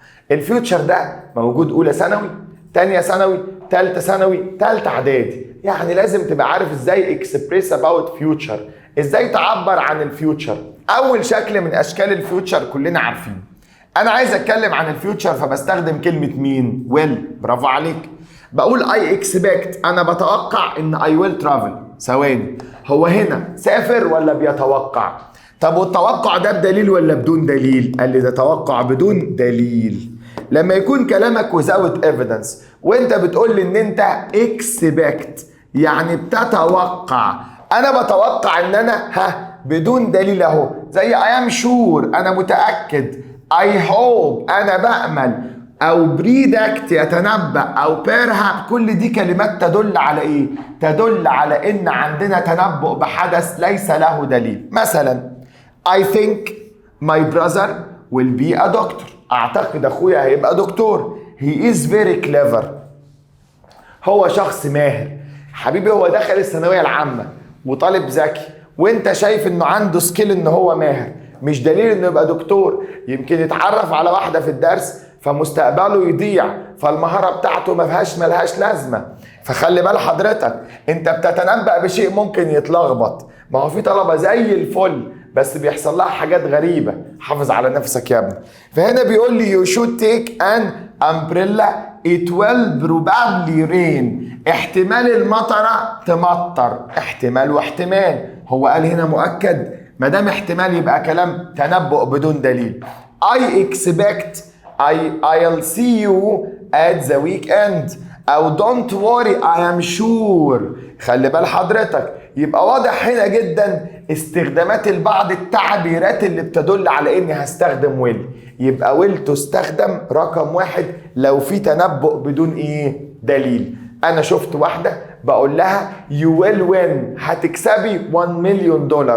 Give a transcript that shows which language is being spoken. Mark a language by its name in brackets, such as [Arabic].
[Arabic] الفيوتشر ده موجود اولى ثانوي، تانية ثانوي، تالتة ثانوي، تالتة اعدادي. يعني لازم تبقى عارف ازاي اكسبريس اباوت فيوتشر، ازاي تعبر عن الفيوتشر. اول شكل من اشكال الفيوتشر كلنا عارفين. انا عايز اتكلم عن الفيوتشر فبستخدم كلمة مين؟ ويل. برافو عليك. بقول [English] I expect، [Arabic] انا بتوقع ان [English] I will travel. [Arabic] ثواني، هو هنا سافر ولا بيتوقع؟ طب والتوقع ده بدليل ولا بدون دليل؟ قال لي ده توقع بدون دليل. لما يكون كلامك [English] without evidence [Arabic] وانت بتقول لي ان انت expect يعني بتتوقع، انا بتوقع ان انا بدون دليل اهو، زي [English] I am sure [Arabic] انا متأكد، [English] I hope [Arabic] انا بأمل، او بريدكت يتنبأ، او بيرهاب. كل دي كلمات تدل على ايه؟ تدل على ان عندنا تنبؤ بحدث ليس له دليل. [English] مثلا I think my brother will be a doctor. [Arabic] اعتقد اخويا هيبقى دكتور. [English] He is very clever. [Arabic] هو شخص ماهر. حبيبي هو دخل الثانوية العامة وطالب ذكي وانت شايف انه عنده سكيل ان هو ماهر، مش دليل انه يبقى دكتور. يمكن يتعرف على واحدة في الدرس فمستقبله يضيع، فالمهارة بتاعته ملهاش لازمة. فخلي بال حضرتك، انت بتتنبأ بشيء ممكن يتلخبط. ما هو في طلبة زي الفل بس بيحصل لها حاجات غريبة. حافظ على نفسك يا ابني. فهنا بيقول لي [English] you should take an umbrella it will probably rain. [Arabic] احتمال المطرة تمطر، احتمال واحتمال. هو قال هنا مؤكد، ما دام احتمال يبقى كلام تنبؤ بدون دليل. [English] I expect I'll see you at the weekend، [Arabic] او [English] don't worry I am sure. [Arabic] خلي بال حضرتك، يبقى واضح هنا جدا استخدامات البعض التعبيرات اللي بتدل على اني هستخدم ويل. يبقى ويل تستخدم رقم واحد لو في تنبؤ بدون دليل. انا شفت واحدة بقول لها [English] you will win، [Arabic] هتكسبي $1 مليون.